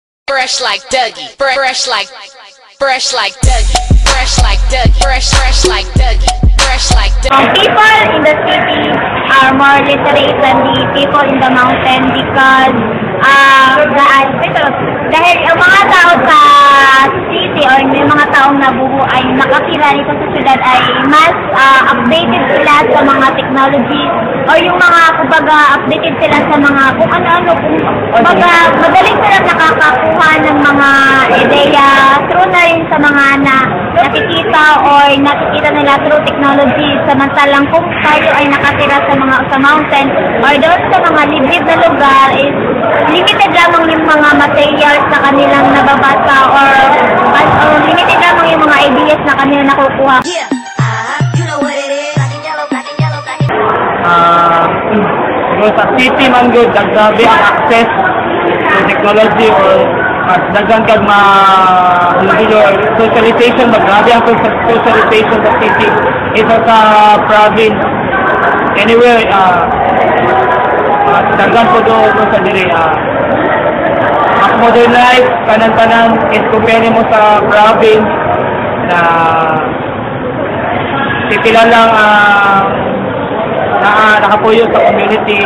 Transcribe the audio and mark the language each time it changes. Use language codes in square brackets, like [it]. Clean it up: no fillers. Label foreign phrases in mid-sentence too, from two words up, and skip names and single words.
[en] Fresh like Dougie. Fresh like Dougie. Fresh like Dougie. Fresh like Dougie. Fresh like Dougie. People in the city are more literate than the people in the mountain because [tl] dahil ang mga tao sa city or yung mga taong nabuo ay nakatira dito sa syudad ay mas updated sila sa mga technology o yung mga kumbaga updated sila sa mga kung ano-ano kumbaga madaling sila nakakakuha ng mga ideya through na rin sa mga nakikita or nakikita nila [en] through technology [tl] samantalang kung tayo ay nakatira sa mountain or doon sa mga liblib na lugar is limited lamang yung mga materials na kanilang nababasa or limited lamang yung mga ideas na kanilang nakukuha. [en] Yeah, you know what it is. Black and yellow, black and yellow, black and [ceb] sa city man good, nagsabi ang [en] access to technology [ceb] or daghan kag socialization, maggrabe ang socialization sa city. Isa sa province, anywhere, daghan po doon sa diri. Mas [en] modern life, [ceb] kanan-kanan, is compare mo sa province na sila lang nakapuyo sa community.